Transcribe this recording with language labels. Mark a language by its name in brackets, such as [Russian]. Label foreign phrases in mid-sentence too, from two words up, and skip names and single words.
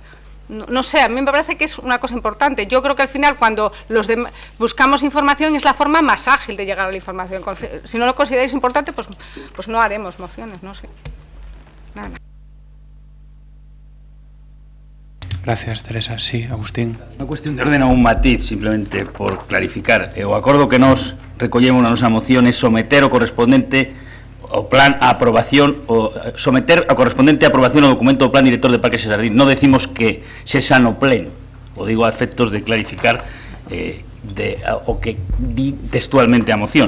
[Spanish] No sé, a mí me parece que es una cosa importante. Yo creo que al final, cuando buscamos información, es la forma más ágil de llegar a la información. Si no lo consideráis importante, pues no haremos mociones, no sé. Nada. Gracias, Teresa. Sí, Agustín. [Galician] Unha cuestión de orden a un matiz, simplemente por clarificar. O acordo que nos recollemos na nosa moción é someter o correspondente o plan a aprobación, o someter a correspondente a aprobación o documento do plan director de Parques e Xardín. Non decimos que se xa no pleno, o digo a efectos de clarificar o que di textualmente a moción.